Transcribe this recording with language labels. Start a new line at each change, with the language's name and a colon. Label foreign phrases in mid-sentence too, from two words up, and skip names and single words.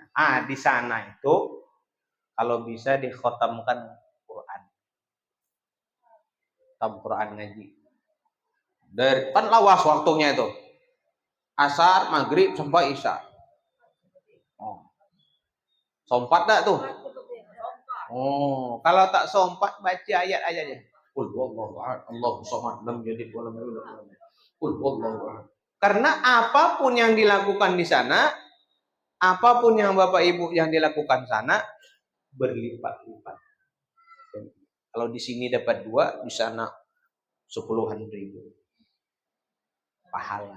Indonesian: Di sana itu kalau bisa dikhotamkan Quran ngaji. Dari kan lawas waktunya itu. Asar, maghrib sampai isya. Sompat tak tuh? Kalau tak sompat baca ayat aja.
Arabic: قل هو الله أحد الله الصمد لم يلد ولم يولد. قل هو الله أحد.
Indonesian: Karena apapun yang dilakukan di sana, apapun yang Bapak Ibu yang dilakukan sana berlipat-lipat. Kalau di sini dapat 2, di sana 10-an ribu pahala.